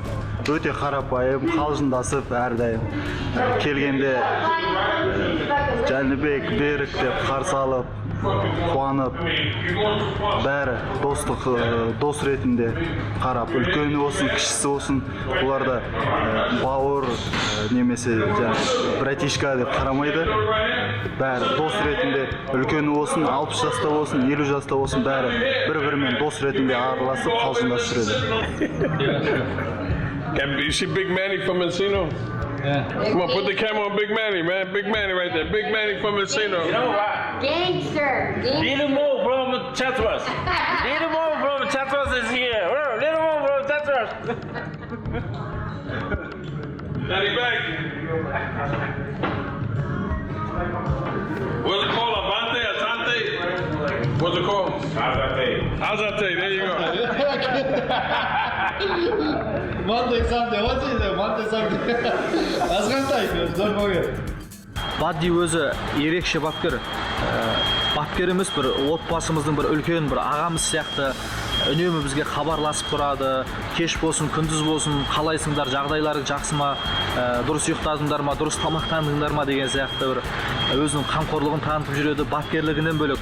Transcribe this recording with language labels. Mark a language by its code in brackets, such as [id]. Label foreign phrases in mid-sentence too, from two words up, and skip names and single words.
[kk] Өте қарапайым, қалжыңдасып әрдайым. Келгенде Жәнібек, Берік деп қарсы алып, қуанып, бәрі достық, дос ретінде қарап, үлкені болсын, кішісі болсын, оларда бауыр немесе братишка деп қарамайды. Бәрі дос ретінде, үлкені болсын, 60 жаста болсын, 50 жаста болсын, бәрі бір-бірімен дос ретінде араласып, қалжыңдасып жүреді. [en] You see Big Manny from Encino? Yeah. Come on, put the camera on Big Manny, man. Big Manny right there. Big Manny from Encino. You know what? Gangster. Little more from Chatras. Little more from Chatras is here. Little more from Chatras. Daddy back. What's it called? Avante? Asante? What's it called? Azate. Azate, there you go. [kk] Бадди өзі ерекше бапкер. Бапкер емес, бір отбасымыздың бір үлкен бір ағамыз сияқты. үнемі бізге хабарласып тұрады. Кеш болсын, күндіз болсын, қалайсыңдар, жағдайларың жақсы ма, дұрыс ұйықтадыңдар ма, дұрыс тамақтандыңдар ма деген сияқты бір өзінің қамқорлығын танытып жүреді, бапкерлігінен бөлек.